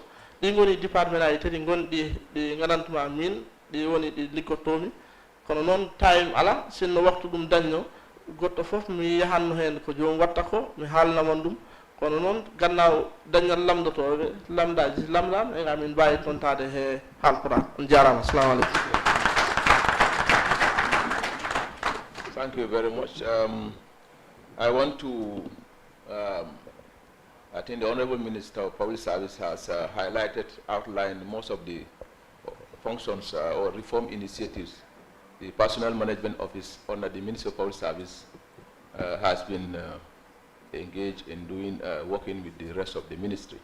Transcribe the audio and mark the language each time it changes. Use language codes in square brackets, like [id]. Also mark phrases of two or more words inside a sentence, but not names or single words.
[ff] Ɗi goni département aji tati gonɗi ɗi ganantuma min ɗi woni ɗi liggottomi, kono noon time ala sinno waktu ɗum dañno goɗɗo fof mi yahanno hen ko jomum watta ko mi haalnamon ɗum, kono noon gannaaw dañal lamdotoɓe lamdaji lamdam e min mbawi tontade he haalpura. On jarama. [ar] السلام عليكم. [en] Thank you very much. I want to I think the Honorable Minister of Public Service has outlined most of the functions or reform initiatives the Personnel Management Office under the Ministry of Public Service has been engaged in doing, working with the rest of the ministry.